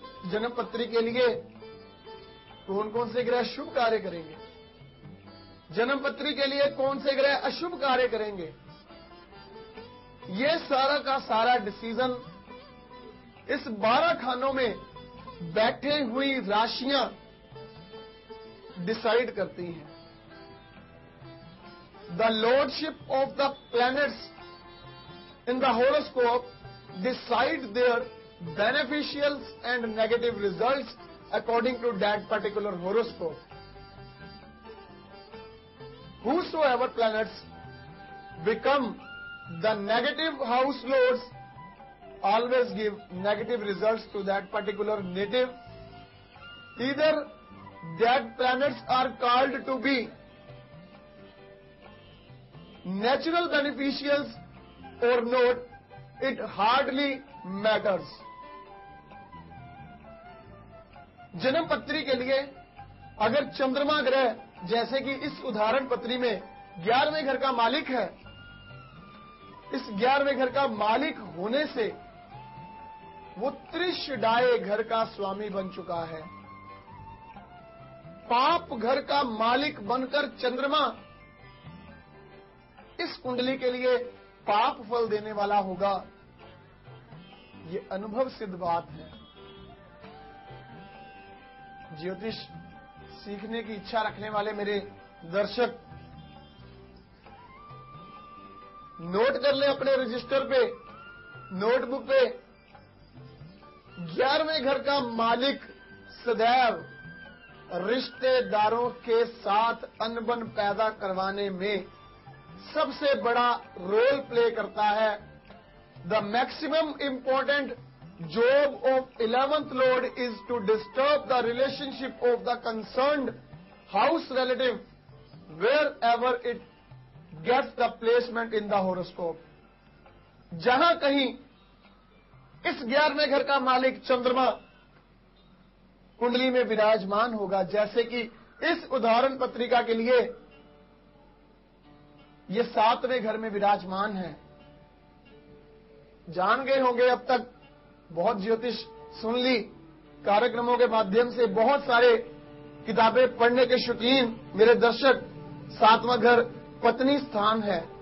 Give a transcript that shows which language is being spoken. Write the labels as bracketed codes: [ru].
[hi] जन्म पत्री के लिए कौन कौन से ग्रह शुभ कार्य करेंगे, जन्म पत्री के लिए कौन से ग्रह अशुभ कार्य करेंगे, ये सारा का सारा डिसीजन इस 12 खानों में बैठे हुई राशियां डिसाइड करती हैं। [en] The lordship of the planets in the horoscope decide their beneficials and negative results according to that particular horoscope. Whosoever planets become the negative house lords always give negative results to that particular native. Either that planets are called to be natural beneficials or not, it hardly matters. [hi] जन्म पत्री के लिए अगर चंद्रमा ग्रह जैसे कि इस उदाहरण पत्री में 11वें घर का मालिक है, इस 11वें घर का मालिक होने से वो त्रिशडाय घर का स्वामी बन चुका है। पाप घर का मालिक बनकर चंद्रमा इस कुंडली के लिए पाप फल देने वाला होगा। ये अनुभव सिद्ध बात है। ज्योतिष सीखने की इच्छा रखने वाले मेरे दर्शक नोट कर ले अपने रजिस्टर पे, नोटबुक पे, 11वें घर का मालिक सदैव रिश्तेदारों के साथ अनबन पैदा करवाने में सबसे बड़ा रोल प्ले करता है। [en] The maximum important job of 11th lord is to disturb the relationship of the concerned house relative wherever it gets the placement in the horoscope। [hi] जहां कहीं इस 11वें घर का मालिक चंद्रमा कुंडली में विराजमान होगा। जैसे कि इस उदाहरण पत्रिका के लिए ये 7वें घर में विराजमान है। जान गए होंगे, अब तक बहुत ज्योतिष सुन ली, कार्यक्रमों के माध्यम से बहुत सारे किताबें पढ़ने के शौकीन मेरे दर्शक, 7वां घर पत्नी स्थान है।